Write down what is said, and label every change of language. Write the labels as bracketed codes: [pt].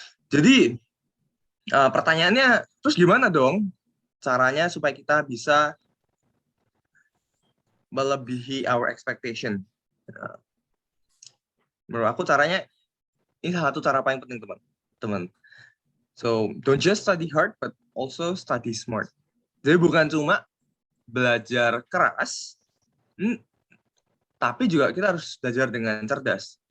[id] Jadi pertanyaannya, terus gimana dong caranya supaya kita bisa melebihi [en] our expectation? [id] Menurut aku caranya, ini salah satu cara paling penting, teman-teman. [en] So, don't just study hard, but also study smart. [id] Jadi bukan cuma belajar keras, tapi juga kita harus belajar dengan cerdas.